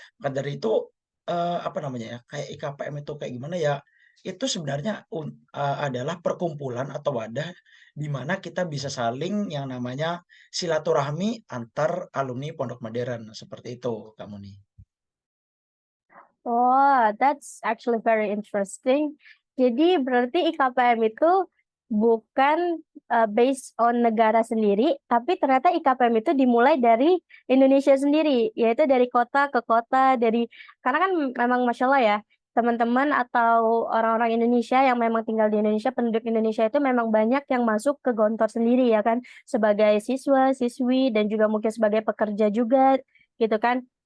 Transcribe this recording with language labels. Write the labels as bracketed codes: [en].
[id] Maka dari itu apa namanya ya, kayak IKPM itu kayak gimana ya? Itu sebenarnya adalah perkumpulan atau wadah di mana kita bisa saling yang namanya silaturahmi antar alumni Pondok Modern, seperti itu kamu nih. [en] Oh, that's actually very interesting. [id] Jadi berarti IKPM itu bukan based on negara sendiri, tapi ternyata IKPM itu dimulai dari Indonesia sendiri, yaitu dari kota ke kota, karena kan memang Masya Allah ya, teman-teman atau orang-orang Indonesia yang memang tinggal di Indonesia, penduduk Indonesia itu memang banyak yang masuk ke Gontor sendiri ya kan, sebagai siswa, siswi, dan juga mungkin sebagai pekerja juga gitu kan.